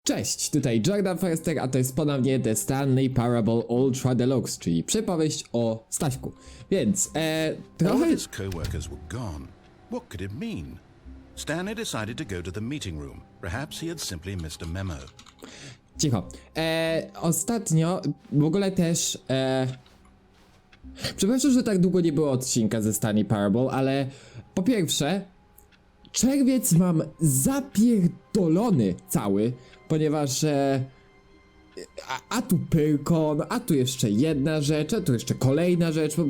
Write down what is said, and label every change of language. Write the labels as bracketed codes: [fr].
[pl] Cześć, tutaj Jordan Forrester, a to jest ponownie The Stanley Parable Ultra Deluxe, czyli przypowieść o Staśku. Więc, trochę... [en] All his co-workers were gone. What could it mean? Stanley decided to go to the meeting room. Perhaps he had simply missed a memo. [pl] Cicho. Ostatnio, w ogóle też, przepraszam, że tak długo nie było odcinka ze Stanley Parable, ale po pierwsze, czerwiec mam zapierdolony cały, ponieważ a tu Pyrkon, a tu jeszcze jedna rzecz, a tu jeszcze kolejna rzecz.